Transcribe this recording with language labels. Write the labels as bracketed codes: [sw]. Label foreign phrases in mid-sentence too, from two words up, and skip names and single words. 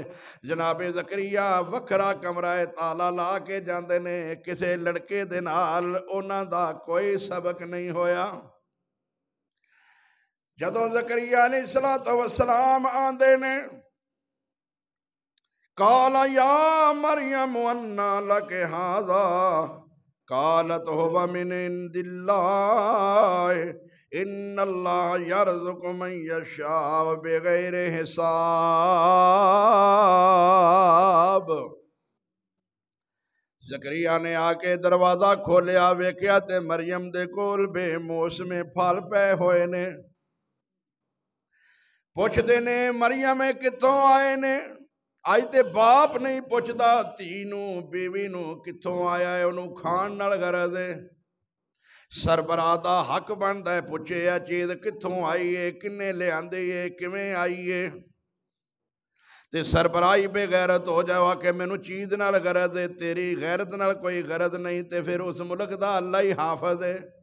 [pa] ਜਨਾਬੇ ਜ਼ਕਰੀਆ ਵੱਖਰਾ ਕਮਰਾ ਹੈ, ਤਾਲਾ ਲਾ ਕੇ ਜਾਤੇ ਨੇ, ਕਿਸੀ ਲੜਕੇ ਦੇ ਨਾਲ ਉਨ੍ਹਾਂ ਦਾ ਕੋਈ ਸਬਕ ਨਹੀਂ ਹੋਇਆ। ਜਦੋਂ ਜ਼ਕਰੀਆ [ar] عليه الصلاة والسلام [pa] ਆਂਦੇ ਨੇ, [ar] قال يا مريم أنى لك هذا، قالت هو من عند الله إن الله يرزق من يشاء بغير حساب. [pa] ਜ਼ਕਰੀਆ ਨੇ ਆਕੇ ਦਰਵਾਜ਼ਾ ਖੋਲ੍ਹਿਆ, ਵੇਖਿਆ ਤੇ ਮਰੀਅਮ ਦੇ ਕੋਲ ਬੇਮੌਸਮੇ ਫਲ ਪਏ ਹੋਏ ਨੇ। ਪੁੱਛਦੇ ਨੇ ਮਰੀਅਮ ਕਿਤੋਂ ਆਏ ਨੇ? ਅੱਜ ਤੇ ਬਾਪ ਨਹੀਂ ਪੁੱਛਦਾ ਧੀ ਨੂੰ ਬੀਵੀ ਨੂੰ ਕਿੱਥੋਂ ਆਇਆ ਹੈ, ਉਹਨੂੰ ਖਾਣ ਨਾਲ ਗਰਜ਼ ਹੈ। ਸਰਬਰਾਹ ਦਾ ਹੱਕ ਬਣਦਾ ਹੈ ਪੁੱਛੇ ਇਹ ਚੀਜ਼ ਕਿੱਥੋਂ ਆਈ ਏ, ਕਿੰਨੇ ਲਿਆਂਦੀ ਏ, ਕਿਵੇਂ ਆਈ ਏ। ਤੇ ਸਰਬਰਾਹੀ ਬੇਗੈਰਤ ਹੋ ਜਾਵਾ ਕਿ ਮੈਨੂੰ ਚੀਜ਼ ਨਾਲ ਗਰਜ਼ ਹੈ, ਤੇਰੀ ਗੈਰਤ ਨਾਲ ਕੋਈ ਗਰਜ਼ ਨਹੀਂ, ਤੇ ਫਿਰ ਉਸ ਮੁਲਕ ਦਾ ਅੱਲਾ ਹੀ ਹਾਫਜ਼ ਹੈ।